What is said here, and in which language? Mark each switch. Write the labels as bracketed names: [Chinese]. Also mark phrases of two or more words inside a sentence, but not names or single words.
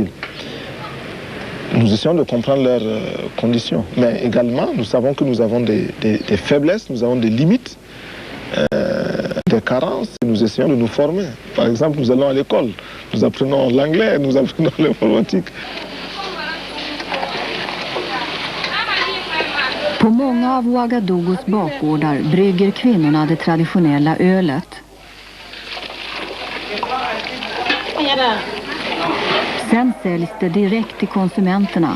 [French] Nous essayons de comprendre leurs conditions. Mais également, nous savons que nous avons des faiblesses, nous avons des limites, des carences, et nous essayons de nous former. Par exemple, nous allons à l'école, nous apprenons l'anglais, nous apprenons l'informatique. [Swedish] På många av Ouagadougos bakgårdar brygger kvinnorna det traditionella ölet. Sen säljs det direkt till konsumenterna.